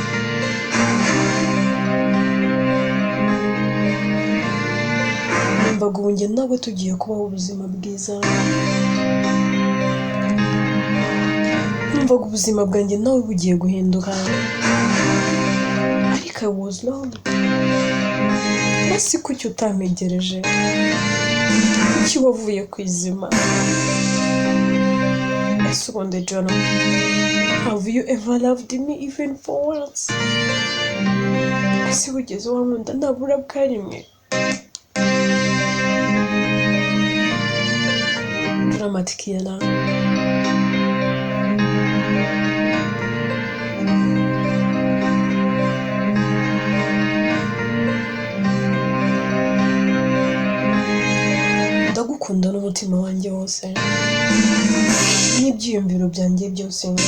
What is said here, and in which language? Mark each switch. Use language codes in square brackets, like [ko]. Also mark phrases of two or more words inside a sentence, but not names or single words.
[rw] Numvaga ubu njye nawe tugiye kubaho ubuzima bwiza. Numvaga ubuzima bwanjye nawe bugiye guhinduka, ariko [en] I was wrong. [rw] Ese kuki utampegereje? Kuki wavuye ku izima? Ese ubundi Joram, [en] have you ever loved me even for once? [rw] Ese wigeze wankunda ntabura bwa rimwe? [en] Dramatic Kiyara. [rw] Ndagukunda n'umutima wanjye wose, n'ibyiyumviro byanjye byose.